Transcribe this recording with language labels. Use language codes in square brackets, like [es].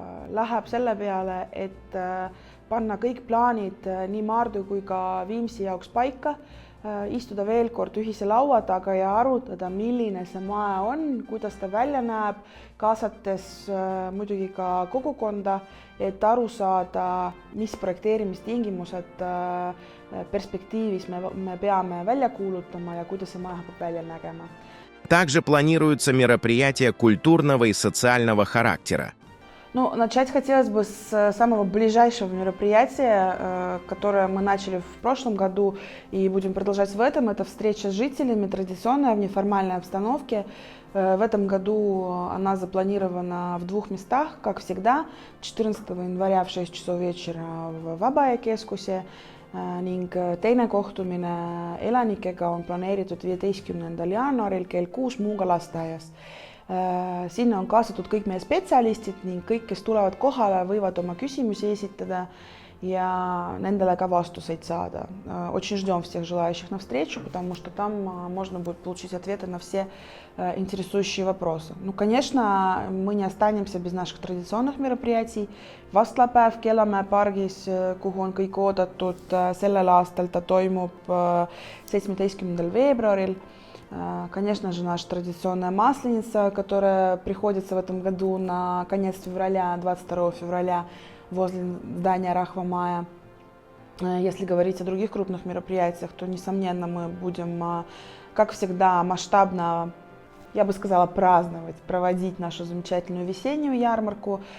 [et] läheb selle peale, et panna kõik plaanid nii Maardu kui ka Viimsi jaoks paika, istuda veel kord ühise laua taga ja arutada, milline see maja on, kuidas ta välja näeb, kaasates muidugi ka kogukonda, et aru saada, mis projekteerimistingimused perspektiivis me peame välja kuulutama ja kuidas see maja hakkab välja nägema. [ru] Также планируются мероприятия культурного и социального характера. Ну, начать хотелось бы с самого ближайшего мероприятия, которое мы начали в прошлом году и будем продолжать в этом. Это встреча с жителями, традиционная в неформальной обстановке. В этом году она запланирована в 2 местах, как всегда. 14 января в 6 часов вечера в [et] Vaba-keskusse ning teine kohtumine elanikega on planeeritud 15. jaanuaril kell 6 Muuga lasteaias. Sinna on kaasatud kõik meie spetsialistid ning kõik, kes tulevad kohale, võivad oma küsimusi esitada ja nendele ka vastuseid saada. [ru] Очень ждем всех желающих на встречу, потому что там можно будет получить ответы на все интересующие вопросы. Ну, конечно, мы не останемся без наших традиционных мероприятий. [et] Vastlapäev Kellamäe pargis, kuhu on kõik oodatud, sellel aastal ta toimub 17. veebruaril. [ru] Конечно же, наша традиционная масленица, которая приходится в этом году на конец февраля, 22 февраля, возле здания Рахва Мая. Если говорить о других крупных мероприятиях, то, несомненно, мы будем, как всегда, масштабно, я бы сказала, праздновать, проводить нашу замечательную весеннюю ярмарку.